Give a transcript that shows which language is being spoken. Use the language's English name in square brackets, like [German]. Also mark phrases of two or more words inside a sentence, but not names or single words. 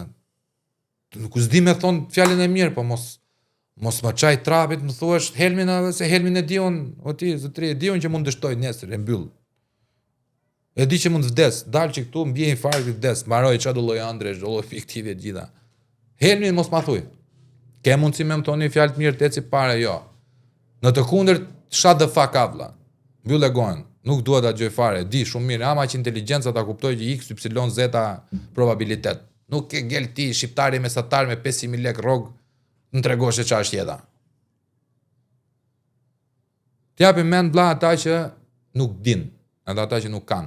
[Albanian] Nuk s'di me thon fjalën e mirë, po mos më çaj trapit, më thuash Helmin se Helmin e diun, o ti zotri e diun që mund dështoj nesër, e mbyll. E di që mund të vdes, dal që këtu mbie infarkti vdes, mbaroj çfarë do lloj Andresh, do lloj fiktive të gjitha. Helmin mos ma thuj. Ke mundësi me më thoni fjalë të mirë të eci pare, jo. Në të kundërt, [English] shut the fuck up, [Albanian] la. Mbyll e gojën. Nuk dua ta gjoj fare, di shumë mirë, ama që inteligjenca ta kuptoj që x, y, z probabilitet. Nuk ke gel ti shqiptari mesatar me 500.000 lekë rrog, në tregosh çfarë është jeta. T'japim mend vlla ata që nuk din, edhe ata që nuk kanë.